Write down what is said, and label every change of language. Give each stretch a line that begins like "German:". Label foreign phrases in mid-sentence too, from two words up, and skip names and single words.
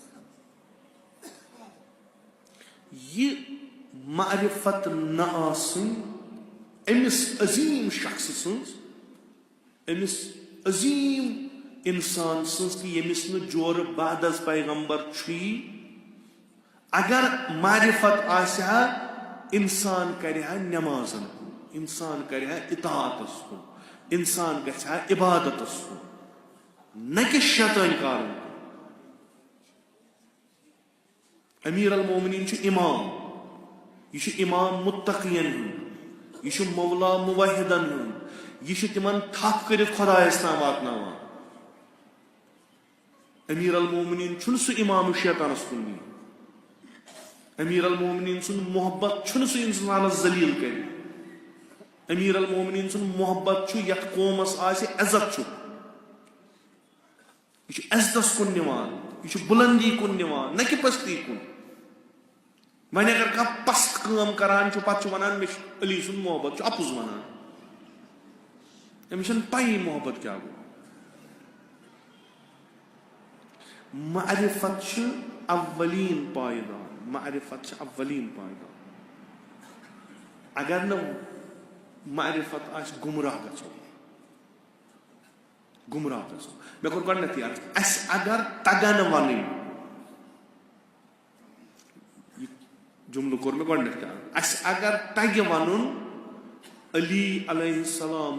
Kashmiri: یہ معرفت نہ آسن امس عظیم شخص سنز امس عظیم انسان سنز کہ یمس نہ جور
Persian: بعد از پیغمبر
Kashmiri: چھی اگر معرفت آسہ انسان کرہا نمازن انسان کرہا اطاعتس کن انسان گژھا عبادتس کن نہ کہ شیطان کارن امیر المومنین چھ امام یہ امام متقین ہند یہ مولا موحدن ہند یہ تمن تھپ کرت خدایس تام واتناوان امیر المومنین چھن سہ امام شیطانس کن نی امیر المومنین سن محبت چھن سہ انسانس ذلیل کر امیر المومنین سن محبت چھ یت قومس آسہ عزت چھ یہ عزتس کن نوان یہ بلندی کن نوان نہ کہ پستی کن وۄنۍ اگر کانٛہہ پست کٲم کران چھُ پتہٕ چھُ ونان مےٚ چھُ علی سُنٛد محبت چھُ اپُز ونان أمس پائی محبت کیا گو معرفت اولین پائیدان معرفت اولین پائیدان اگر نہ معرفت آس گمراہ گژھو گمراہ گژھو مے کوٚر گۄڈنیٚتھٕے عرض اَسہِ اگر تگن وَنٕنۍ یہِ جملہٕ کوٚر مےٚ گۄڈنیٚتھ عرض اَسہِ اگر تگہِ وَنُن علی
Arabic: علیہ السلام